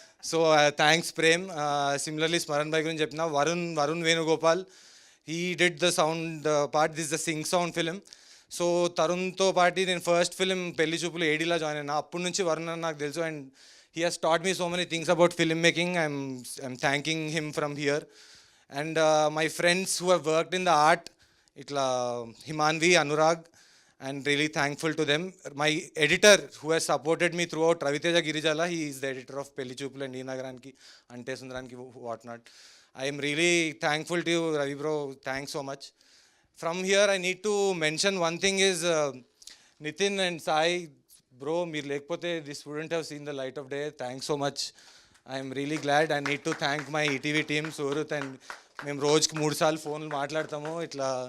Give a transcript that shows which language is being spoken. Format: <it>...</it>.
<en>So thanks Prem. Similarly Smaran bhai గురించి చెప్పిన Varun Venugopal, he did the sound part. This the sync sound film.</en> <te>So తరుణ్తో పాటు నేను first film పెళ్లి చూపులు ఏడీలా జాయిన్ అయినా. అప్పటి నుంచి వరుణ్ అని నాకు తెలుసు.</te> <en>And he has taught me so many things about filmmaking. I'm thanking him from here. And my friends who have worked in the art, itla Himanvi, Anurag, and really thankful to them. My editor who has supported me throughout, Raviteja Girijala, he is the editor of Pelli Choopulu and Nagaranki, Ante Sundaranki, whatnot. I am really thankful to you, Ravi bro. Thanks so much. From here, I need to mention one thing is Nitin and Sai. Bro</en> <te>మీరు లేకపోతే</te> <en>This wouldn't have seen the light of day. Thanks so much. I'm really glad. I need to thank my ETV team, Surat. And</en> <te>మేము రోజుకి 3 సార్లు ఫోన్లు మాట్లాడతాము ఇట్లా.</te>